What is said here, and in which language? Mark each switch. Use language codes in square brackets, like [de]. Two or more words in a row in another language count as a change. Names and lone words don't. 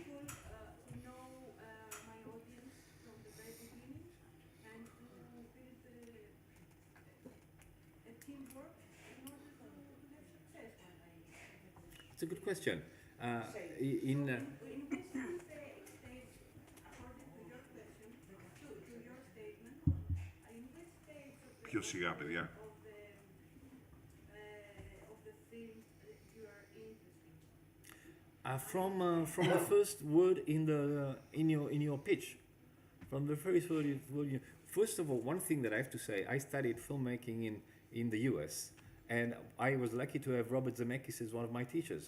[en] People who know my audience from the very beginning, and to build a teamwork in order to have success when I make a movie. It's a good question. In which stage, according to your question, to your statement, in which stage of the [el] Πιο σιγά, παιδιά. [en] of the film you are interested? From the first word in your pitch, from the first word first of all, one thing that I have to say, I studied filmmaking in the US, and I was lucky to have Robert Zemeckis as one of my teachers.